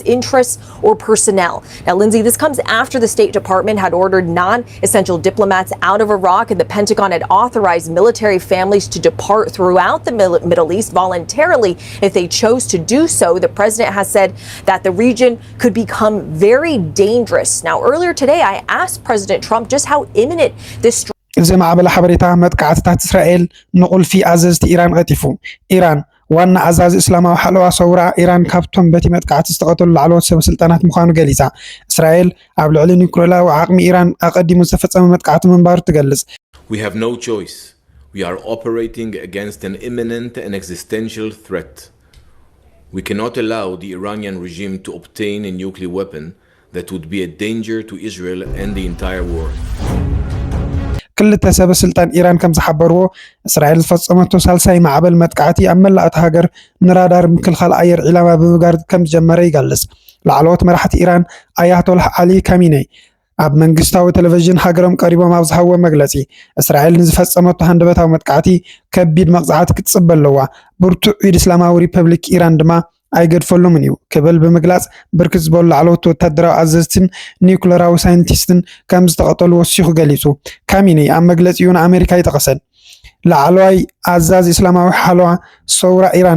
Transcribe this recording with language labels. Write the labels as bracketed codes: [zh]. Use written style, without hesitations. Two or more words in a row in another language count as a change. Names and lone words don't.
[en] interests or personnel. Now, Lindsay, this comes after the State Department had ordered non-essential diplomats out of Iraq, and the Pentagon had authorized military families to depart throughout the Middle East voluntarily if they chose to do so. The president has said that the region could become very dangerous. Now, earlier today, I asked President Trump just how imminent this [ti] እዚ ማዕበል ሓበሬታ መጥቃዕትታት እስራኤል ንቁልፊ ኣዘዝቲ ኢራን ቀጢፉ። ኢራን ዋና ኣዛዚ እስላማዊ ሓለዋ ሰውራ ኢራን ካብቶም በቲ መጥቃዕቲ ዝተቐተሉ ላዕለዎት ሰበስልጣናት ምዃኑ ገሊፃ። እስራኤል ኣብ ልዕሊ ኒኩለራዊ ዓቕሚ ኢራን ኣቐዲሙ ዝተፈጸመ መጥቃዕቲ ምንባሩ ትገልጽ። [en] We have no choice. We are operating against an imminent and existential threat. We cannot allow the Iranian regime to obtain a nuclear weapon that would be a danger to Israel and the entire world. [ti] ክልተ ሰበስልጣን ኢራን ከም ዝሓበርዎ እስራኤል ዝፈጸመቶ ሳልሳይ ማዕበል መጥቃዕቲ ኣብ መላእቲ ሃገር ንራዳር ምክልኻል ኣየር ዒላማ ብምግባር ከም ዝጀመረ ይገልጽ። ላዕለዎት መራሕቲ ኢራን ኣያቶላህ ዓሊ ካሚኔይ ኣብ መንግስታዊ ቴሌቪዥን ሃገሮም ቀሪቦም ኣብ ዝሃብዎ መግለጺ እስራኤል ንዝፈጸመቶ ሃንደበታዊ መጥቃዕቲ ከቢድ መቕጻዕቲ ክትጽበ ኣለዋ፣ ብርቱዕ ኢድ እስላማዊ ሪፐብሊክ ኢራን ድማ ኣይገድፈሎምን እዩ ክብል ብምግላጽ ብርክት ዝበሉ ላዕለዎት ወታደራዊ ኣዘዝትን ኒኩለራዊ ሳይንቲስትን ከም ዝተቐተሉ ወሲኹ ገሊጹ። ካሚኒ ኣብ መግለጺኡ ንኣሜሪካ ይጠቐሰን። ላዕለዋይ ኣዛዚ እስላማዊ ሓለዋ ሰውራ ኢራን